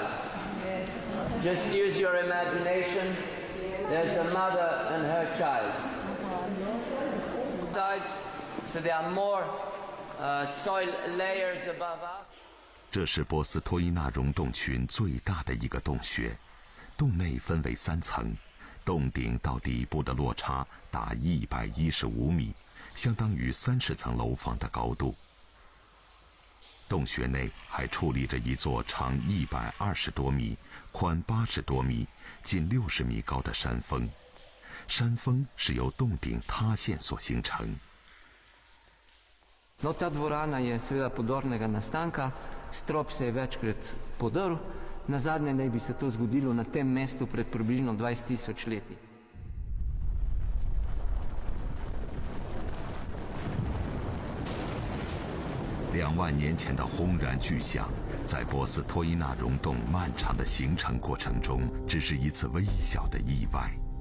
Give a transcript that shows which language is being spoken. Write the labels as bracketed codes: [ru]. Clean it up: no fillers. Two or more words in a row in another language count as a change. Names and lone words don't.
[en] Just use your imagination. There's a mother and her child. Sides, so there are more soil layers above us. [zh] 这是波斯托伊纳溶洞群最大的一个洞穴，洞内分为3层，洞顶到底部的落差达115米，相当于30层楼房的高度。洞穴内还矗立着一座长120多米、宽80多米、近60米高的山峰，山峰是由洞顶塌陷所形成。 [sl] No, ta dvorana je seveda podornega nastanka, strop se je večkrat podrl, nazadnje naj bi se to zgodilo na tem mestu pred približno 20.000 leti. [zh] 2 万年前的轰然巨响，在波斯托伊纳溶洞漫长的形成过程中，只是一次微小的意外。